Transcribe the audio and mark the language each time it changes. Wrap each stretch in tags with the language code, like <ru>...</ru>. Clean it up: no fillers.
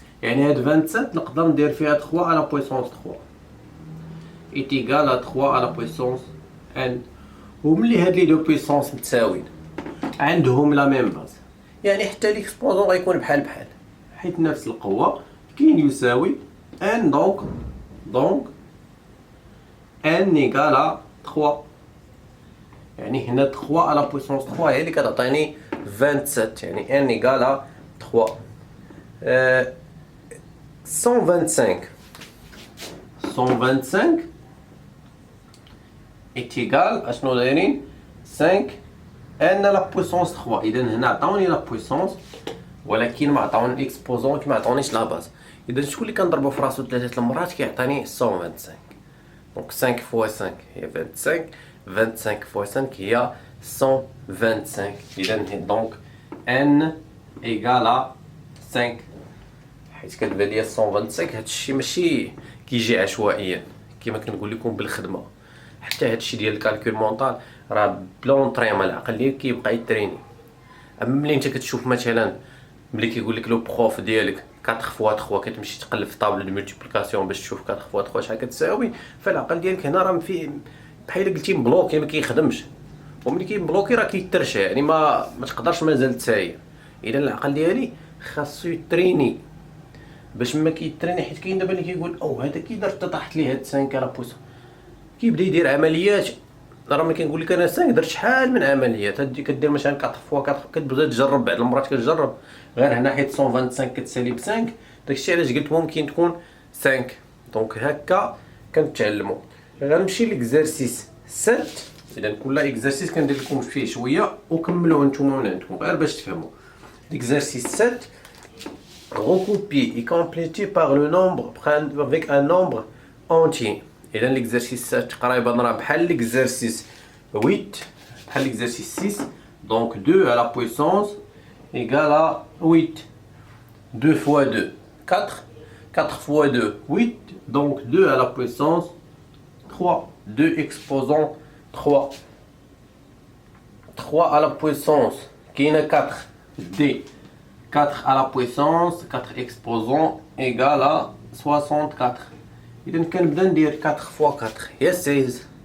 <ar>يعني هاد 27 نقدر ندير فيها 3 على بويسونس 3</ar> <fr>est égal à 3 à la puissance n.</fr> <ar>وملي هاد لي دو بويسونس متساويين عندهم لا ميم باز، يعني حتى ليكسبوزون غيكون بحال بحال حيت نفس القوة كاين يساوي n.</ar> <fr>دونك n égal à 3.</fr> <ar>يعني هنا 3 على بويسونس 3 هي اللي كتعطيني 27، يعني n</ar> <fr>égal à 3.</fr> <ar>125</ar> <fr>est égal</fr> <ar>اشنو دايرين 5 n على بويسونس 3. اذا هنا عطاوني لا بويسونس ولكن ما عطاوني الاكسبوزون ما عطاونيش لا باز. اذا شكون اللي كنضربو في راسو 3 المرات كيعطيني 125. دونك 5 فوا 5 هي 25. 25 فوا 5 هي 125.</ar> <fr>اذا دونك n égal à 5.</fr> <ar>حيت كتبان ليا 125 هادشي ماشي كيجي عشوائيا كما كنقول لكم بالخدمه. حتى هادشي ديال الكالكول مونطال راه بلون طريمه العقل ديالك كيبقى يتريني. اما ملي انت كتشوف مثلا ملي كيقول لك لو بروف ديالك 4 فوا 3 كتمشي تقلب في طابل دو مولتيبليكاسيون باش تشوف 4 فوا 3 شحال كتساوي، فالعقل ديالك هنا راه فيه بحال قلتي مبلوكي ما كيخدمش. وملي كيبلوكي راه كيترشى، يعني ما تقدرش مازال تساير. اذا العقل ديالي خاصو يتريني باش ما كيتريني، حيت كاين دابا اللي كيقول او هذا كي درت طاحت ليه هاد 5 على بويسون كيبدا يدير عمليات. راه ملي كنقول لك انا 5 درت شحال من عمليات. هادي كدير مثلا 4 فوا 4 كتبدا تجرب بعض المرات كتجرب غير هنا حيت 125 كتسالي ب 5. داكشي علاش قلت ممكن تكون 5. دونك هكا كنتعلموا. غنمشي ليكزارسيس 7. اذا كل اكزارسيس كندير لكم فيه شويه وكملوه نتوما من عندكم غير باش تفهموا.</ar> <fr>L'exercice 7, recopier et compléter par le nombre avec un nombre entier. Et dans l'exercice 7,</fr> <ar>قريبا راه بحال</ar> <fr>l'exercice 8 بحال l'exercice 6. Donc 2 à la puissance égale à 8. 2 fois 2, 4. 4 fois 2, 8. Donc 2 à la puissance 3. 2 exposant 3. 3 à la puissance qui est 4. D. 4 à la puissance 4 exposants égale à 64.</fr> <ar>إذا كنبدا ندير 4</ar> <fr>fois 4</fr> <ar>هي 16.</ar>